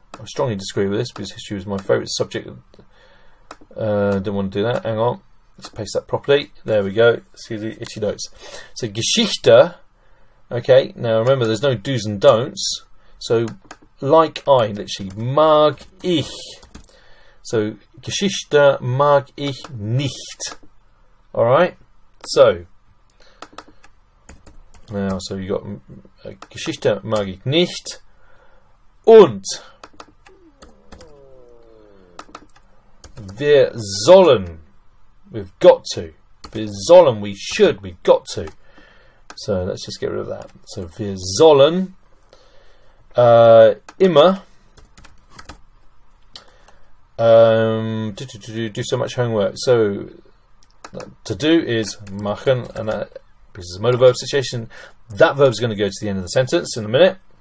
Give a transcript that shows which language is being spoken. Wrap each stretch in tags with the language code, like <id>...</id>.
<en>I strongly disagree with this because history was my favourite subject. Didn't want to do that. Hang on. Let's paste that properly. There we go. See the itchy notes. So Geschichte. Okay. Now remember, there's no do's and don'ts. So like I, literally,</en> <de>mag ich. So Geschichte mag ich nicht. All right.</de> <en>So now, so you got</en> <de>Geschichte mag ich nicht und wir sollen,</de> <en>we've got to.</en> <de>Wir sollen,</de> <en>we should, we've got to. So let's just get rid of that. So</en> <de>wir sollen immer</de> <en>do so much homework. So to do is machen, and that, because it's a modal verb situation, that verb is going to go to the end of the sentence in a minute.</en>